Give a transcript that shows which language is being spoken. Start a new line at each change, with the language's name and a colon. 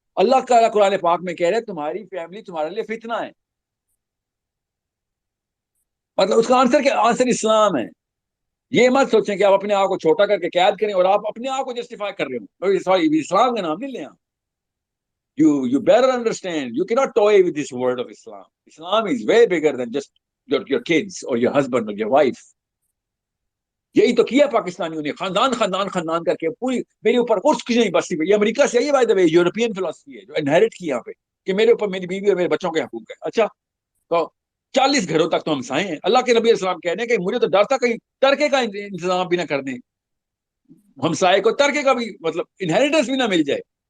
Urdu: اللہ تعالیٰ قرآن پاک میں کہہ رہے تمہاری فیملی تمہارے لیے فتنہ ہے. مطلب اس کا آنسر اسلام ہے. یہ مت سوچیں کہ آپ اپنے آپ کو چھوٹا کر کے قید کریں اور آپ اپنے آپ کو جسٹیفائی کر رہے ہو. سوری, اسلام کا نام نہیں لیں.
English: You better understand. You cannot toy with this word of Islam. Islam is way bigger than just your kids or your husband or your wife.
Urdu: یہی تو کیا پاکستانیوں نے, خاندان کر کے پوری میرے اوپر کچھ نہیں بستی. یہ امریکہ سے بائی دا وے یورپین فلسفی ہے جو انہیرٹ کی یہاں پہ کہ میرے اوپر میری بیوی اور میرے بچوں کے حقوق ہے. اچھا تو 40 گھروں تک تو ہم سائیں ہیں. اللہ کے نبی السلام کہنے ہیں کہ مجھے تو ڈر تھا کہیں ترکے کا انتظام بھی نہ کر دیں, ہمسائے کو ترکے کا بھی مطلب انہیریٹنس بھی نہ مل جائے.